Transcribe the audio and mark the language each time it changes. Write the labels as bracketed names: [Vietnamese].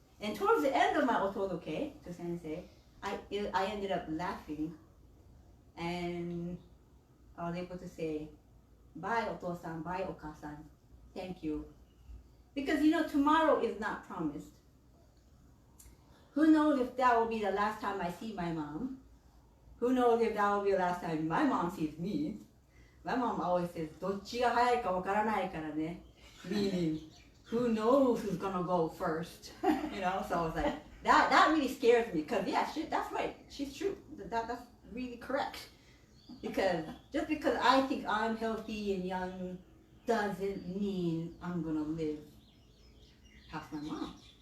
[English] And towards the end of my otodoke to Sensei, I ended up laughing, and I was able to say, "Bye, Oto-san, bye, Oka-san, thank you." Because tomorrow is not promised. Who knows if that will be the last time I see my mom? Who knows if that will be the last time my mom sees me? My mom always says, [Japanese] どっちが早いかわからないからね. [English] Meaning, who knows who's gonna go first? So I was like, that really scares me, because that's right, she's true. That's really correct. Because just because I think I'm healthy and young doesn't mean I'm gonna live past my mom.